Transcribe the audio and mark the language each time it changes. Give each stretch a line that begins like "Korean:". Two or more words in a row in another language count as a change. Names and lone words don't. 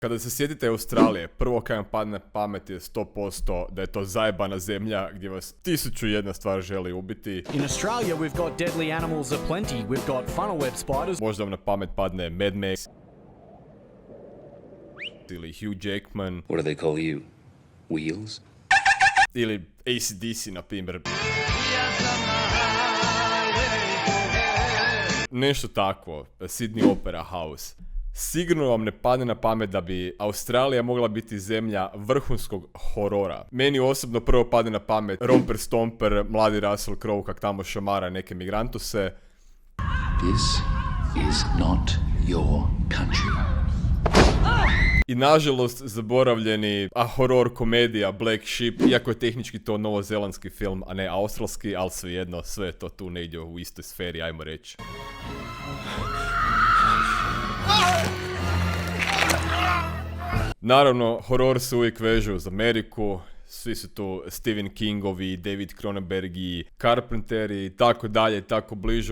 Croatian: Kada se sjetite Australije, prvo kaj vam padne na pamet je 100% da je to zajebana zemlja gdje vas 1001 stvar želi ubiti.
English: In Australia we've got deadly animals aplenty. We've got funnel web spiders.
Croatian: Možda vam na pamet padne Mad Max ili Hugh Jackman.
English: What do they call you? Wheels?
Croatian: Ili AC/DC, na primjer. Nešto takvo, Sydney Opera House. Sigurno vam ne padne na pamet da bi Australija mogla biti zemlja vrhunskog horora. Meni osobno prvo padne na pamet Romper Stomper, mladi Russell Crowe kak tamo šamara neke migrantuse.
English: This is not your country.
Croatian: I nažalost zaboravljeni horor komedija Black Sheep, iako je tehnički to novozelandski film, a ne australski, ali svejedno, sve je to tu negdje u istoj sferi, ajmo reći. Naravno, horor se uvijek veže uz Ameriku, svi su tu Stephen Kingovi, David Cronenbergi, Carpenteri i tako dalje, tako bliže.